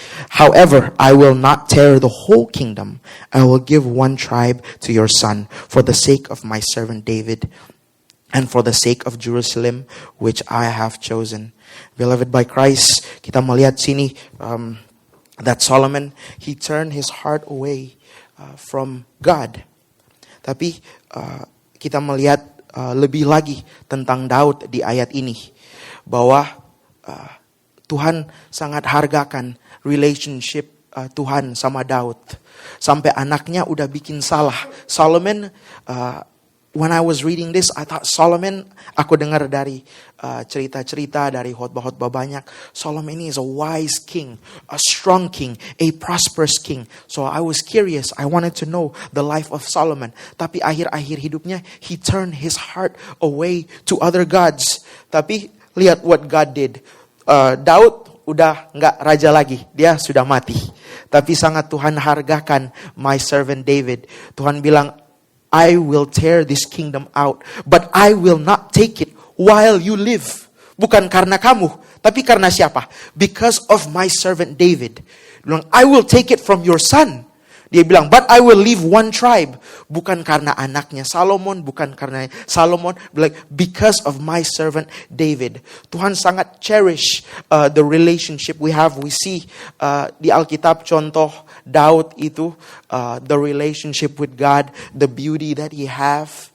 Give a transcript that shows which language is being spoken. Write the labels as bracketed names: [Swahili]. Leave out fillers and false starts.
[English] However, I will not tear the whole kingdom. I will give one tribe to your son for the sake of my servant David and for the sake of Jerusalem, which I have chosen. Beloved by Christ, [Indonesian] kita melihat sini [English] that Solomon, he turned his heart away from God. [Indonesian] Tapi kita melihat lebih lagi tentang Daud di ayat ini, bahwa Tuhan sangat hargakan relationship Tuhan sama Daud. Sampai anaknya udah bikin salah. [English] Solomon, when I was reading this, I thought Solomon, [Indonesian] aku dengar dari cerita-cerita dari khotbah-khotbah banyak, [English] Solomon is a wise king, a strong king, a prosperous king. So I was curious, I wanted to know the life of Solomon. [Indonesian] Tapi akhir-akhir hidupnya, [English] he turned his heart away to other gods. [Indonesian] Tapi lihat [English] what God did. [Indonesian] Daud udah nggak raja lagi, dia sudah mati. Tapi sangat Tuhan hargakan [English] my servant David. [Indonesian] Tuhan bilang, [English] I will tear this kingdom out, but I will not take it while you live. [Indonesian] Bukan karena kamu, tapi karena siapa? [English] Because of my servant David. [Indonesian] Dia bilang, [English] I will take it from your son. Dia bilang, but I will leave one tribe. [Indonesian] Bukan karena anaknya Solomon, bukan karena Solomon, [English] like because of my servant David. [Indonesian] Tuhan sangat [English] cherish the relationship we have. We see [Indonesian] di Alkitab [English] contoh Daud itu, the relationship with God, the beauty that he have.